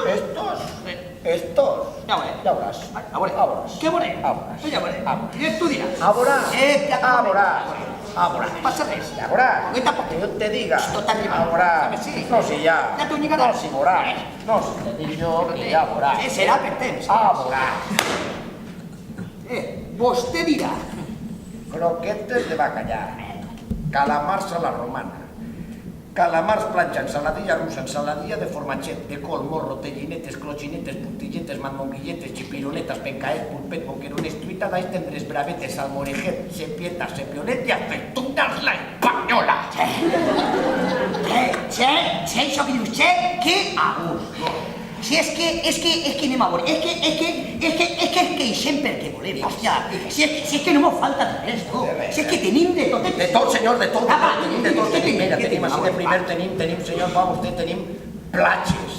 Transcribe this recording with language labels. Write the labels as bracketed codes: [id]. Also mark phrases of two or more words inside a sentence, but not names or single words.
[es] Estos. Ya verás. ¿Qué veré? Ya veré. Y tú dirás. Ahora. Ahora. [ca] Pasa res. [es] Ya verás. Que yo te diga. Esto está arriba. Ahora. No, si ya. Ya tú llegarás. No, si verás. No, si te digo yo que ya verás. [ca] Será per temps. Ahora. Vostè dirà. Croquetes de bacallà. Calamars a la romana. Calamars planxa, ensaladilla russa, ensaladilla de formatget, de col, morro, tellinetes, clocinetes, puntilletes, manmonguilletes, chipironetes, pencaet, pulpet, boquerones, truita, dais, tendres, bravetes, salmorejet, sepietas, sepionet [es] y aceitunas la española. [ca] Això que dius, que a gust. Si és que anem a veure, és que queixem perquè volem, hòstia, si és que no m'ho falta de res, tu, si és que tenim de tot. De tot, senyor, de tot, tenim de tot, tenim així de primer, tenim, senyor, va, vostè, tenim platges.